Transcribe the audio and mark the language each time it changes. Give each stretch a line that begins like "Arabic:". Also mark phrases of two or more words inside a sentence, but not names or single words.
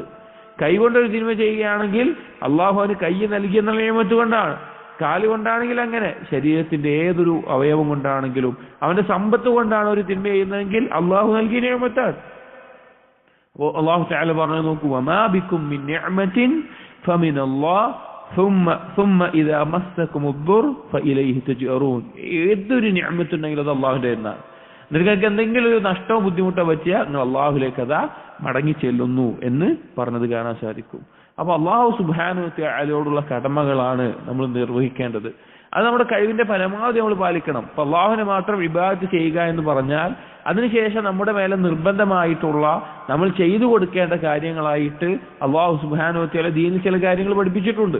Malayalam: കൈകൊണ്ടൊരു തിന്മ ചെയ്യുകയാണെങ്കിൽ അള്ളാഹു അവന് കൈ നൽകിയ എന്നുള്ള നിഅമത്ത് കൊണ്ടാണ്. കാല് കൊണ്ടാണെങ്കിൽ അങ്ങനെ, ശരീരത്തിന്റെ ഏതൊരു അവയവം കൊണ്ടാണെങ്കിലും, അവന്റെ സമ്പത്ത് കൊണ്ടാണ് ഒരു തിന്മ ചെയ്യുന്നതെങ്കിൽ അള്ളാഹു നൽകിയ നിഅമത്താണ്. അപ്പോൾ അള്ളാഹു തആല പറഞ്ഞു നോക്കൂ,
Arabic: وما بكم من نعمة فمن الله ثم إذا مسكم الضر فإليه تجأرون.
Malayalam: ഏതൊരു നിഅമത്ത് ഉണ്ടെങ്കിലും അത് അള്ളാഹുവിന്റെ എന്നാണ്. നിങ്ങൾക്ക് എന്തെങ്കിലും ഒരു നഷ്ടമോ ബുദ്ധിമുട്ടോ പറ്റിയാൽ നിങ്ങൾ അള്ളാഹുലേക്ക് അതാ മടങ്ങി ചെല്ലുന്നു എന്ന് പറഞ്ഞത് കാണാൻ സാധിക്കും. അപ്പൊ അള്ളാഹു
Arabic: سبحانه وتعالى
Malayalam: കടമകളാണ് നമ്മൾ നിർവഹിക്കേണ്ടത്. അത് നമ്മുടെ കഴിവിന്റെ പരമാവധി നമ്മൾ പാലിക്കണം. അപ്പൊ അള്ളാഹുവിനെ മാത്രം ഇബാദത്ത് ചെയ്യുക എന്ന് പറഞ്ഞാൽ അതിനുശേഷം നമ്മുടെ മേലെ നിർബന്ധമായിട്ടുള്ള നമ്മൾ ചെയ്തു കൊടുക്കേണ്ട കാര്യങ്ങളായിട്ട് അള്ളാഹു
Arabic: سبحانه وتعالى
Malayalam: ദീനിൽ ചില കാര്യങ്ങൾ പഠിപ്പിച്ചിട്ടുണ്ട്.